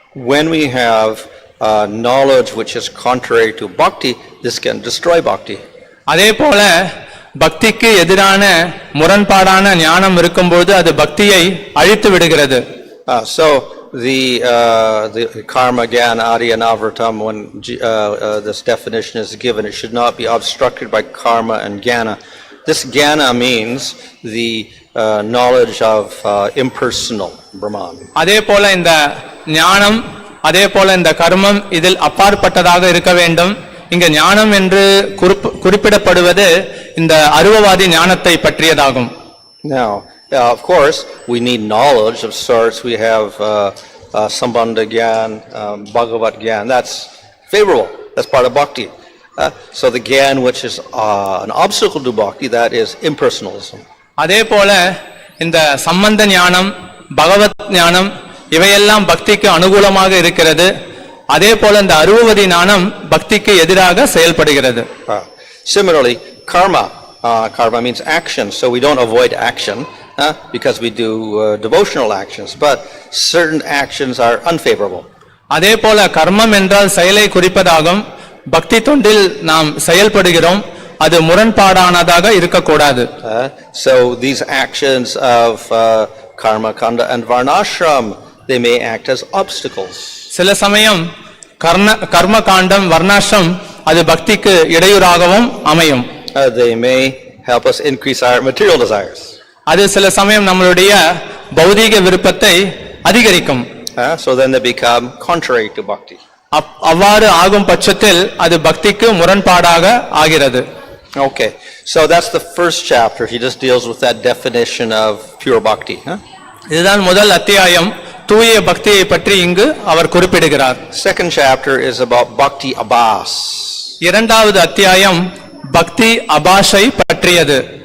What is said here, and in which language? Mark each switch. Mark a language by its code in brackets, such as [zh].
[en] When we have knowledge which is contrary to bhakti, this can destroy bhakti. [ta] அதே போல பக்திக்கு எதிரான முரண்பாடான ஞானம் இருக்கும்போது அது பக்தியை அழித்து விடுகிறது. [en] So the karma jnana adi anavritam, when this definition is given, it should not be obstructed by karma and jnana. This jnana means the knowledge of impersonal Brahman. [ta] அதே போல இந்த ஞானம் அதே போல இந்த கர்மம் இதில் அப்பாற்பட்டதாக இருக்க வேண்டும். இங்க ஞானம் என்று குறிப்பிடப்படுவது இந்த அருவவாதி ஞானத்தை பற்றியதாகும். [en] Now, of course, we need knowledge of sorts. We have Sambandha Gyan, Bhagavat Gyan. That's favorable. That's part of bhakti. So the Gyan which is an obstacle to bhakti, that is impersonalism. [ta] அதே போல இந்த சம்பந்த ஞானம், பகவத் ஞானம் இவையெல்லாம் பக்திக்கு அனுகூலமாக இருக்கிறது. அதே போல இந்த அருவவாதி ஞானம் பக்திக்கு எதிராக செயல்படுகிறது. [en] Similarly, karma means action. So we don't avoid action because we do devotional actions, but certain actions are unfavorable. [ta] அதே போல கர்மம் என்றால் செயலை குறிப்பதாகும். பக்தி தொண்டில் நாம் செயல்படுகிறோம், அது முரண்பாடானதாக இருக்கக்கூடாது. [en] So these actions of karma kanda and varnashram, they may act as obstacles. [ta] சில சமயம் கர்ம காண்டம் வர்ணாசிரம் அது பக்திக்கு இடையூறாகவும் அமையும். [en] They may help us increase our material desires. [ta] அது சில சமயம் நம்மளுடைய பௌதீக விருப்பத்தை அதிகரிக்கும். [en] So then they become contrary to bhakti. [ta] அவ்வாறு ஆகும் பட்சத்தில் அது பக்திக்கு முரண்பாடாக ஆகிறது. [en] Okay, so that's the first chapter. He just deals with that definition of pure bhakti. [ta] இதுதான் முதல் அத்தியாயம். தூய பக்தியை பற்றி இங்கு அவர் குறிப்பிடுகிறார். [en] Second chapter is about bhakti abhas. [ta] இரண்டாவது அத்தியாயம் பக்தி அபாஷை பற்றியது.